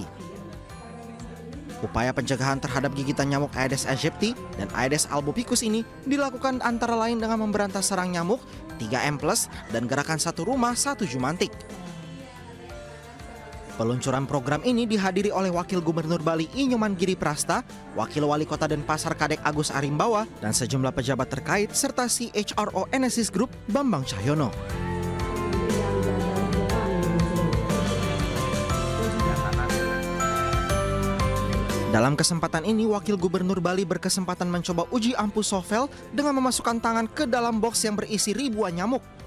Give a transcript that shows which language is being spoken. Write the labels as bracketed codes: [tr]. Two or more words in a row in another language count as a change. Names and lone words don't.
[id] Upaya pencegahan terhadap gigitan nyamuk Aedes aegypti dan Aedes albopicus ini dilakukan antara lain dengan memberantas serang nyamuk, 3M+, dan gerakan satu rumah, satu Jumantik. Peluncuran program ini dihadiri oleh Wakil Gubernur Bali Inyoman Giri Prasta, Wakil Wali Kota Denpasar Kadek Agus Arimbawa, dan sejumlah pejabat terkait serta CHRO Enesis Group Bambang Cahyono. Dalam kesempatan ini, Wakil Gubernur Bali berkesempatan mencoba uji ampuh Sovel dengan memasukkan tangan ke dalam box yang berisi ribuan nyamuk.